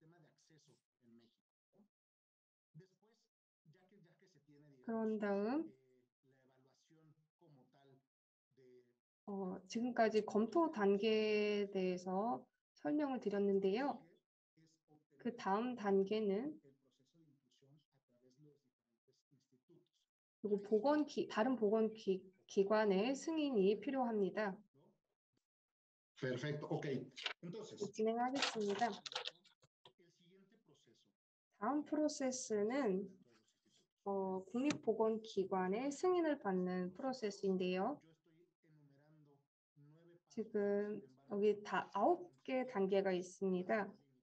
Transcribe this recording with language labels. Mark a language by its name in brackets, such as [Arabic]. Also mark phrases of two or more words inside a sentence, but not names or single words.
[Korean] 그런 다음 지금까지 검토 단계에 대해서 설명을 드렸는데요. 그 다음 단계는 그리고 다른 보건기관의 승인이 필요합니다. [Spanish] Perfecto, ok. Entonces, [Korean] 진행하겠습니다. 다음 프로세스는 국립보건기관의 승인을 받는 프로세스인데요. 지금 여기 다 9개 단계가 있습니다.